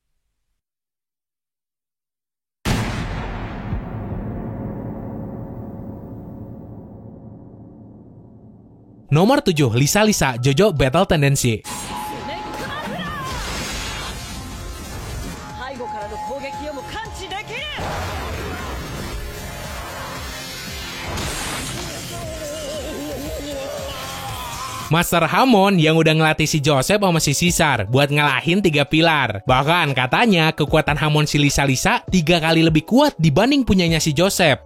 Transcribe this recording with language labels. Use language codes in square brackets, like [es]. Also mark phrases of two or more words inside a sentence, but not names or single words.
[id] Nomor 7, Lisa-Lisa, JoJo Battle Tendency. [ja] 背後からの攻撃をも感知できる [id] Master Hamon yang udah ngelatih si Joseph sama si Caesar buat ngalahin 3 pilar. Bahkan katanya kekuatan Hamon si Lisa-Lisa 3 kali lebih kuat dibanding punyanya si Joseph.